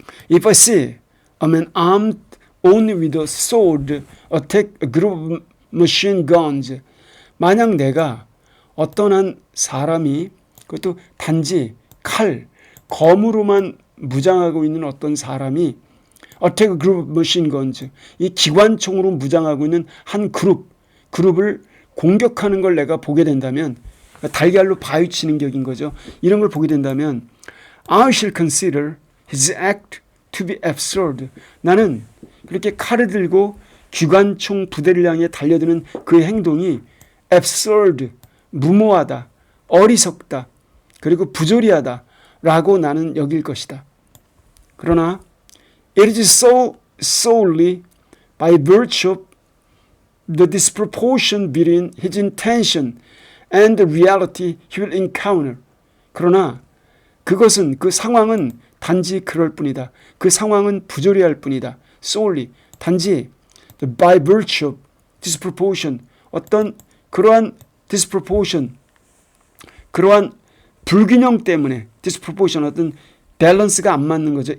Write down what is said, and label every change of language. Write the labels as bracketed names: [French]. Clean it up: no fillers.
[English] If I see a man armed only with a sword attack a group of machine guns, [Korean] 만약 내가 어떤 한 사람이, 그것도 단지 칼, 검으로만 무장하고 있는 어떤 사람이 [English] attack a group of machine guns, [Korean] 이 기관총으로 무장하고 있는 한 그룹을 공격하는 걸 내가 보게 된다면, 달걀로 바위치는 격인 거죠. 이런 걸 보게 된다면 [English] I shall consider his act to be absurd. [Korean] 나는 그렇게 칼을 들고 기관총 부대를 향해 달려드는 그의 행동이 absurd, 무모하다, 어리석다, 그리고 부조리하다 라고 나는 여길 것이다. 그러나 [English] it is so solely by virtue of the disproportion between his intention and the reality he will encounter. [Korean] 그러나 그것은, 그 상황은 단지 그럴 뿐이다. 그 상황은 부조리할 뿐이다. solely, 단지 [English] by virtue of disproportion, [Korean] 어떤 그러한 disproportion, 그러한 불균형 때문에, disproportion, 어떤 밸런스가 안 맞는 거죠.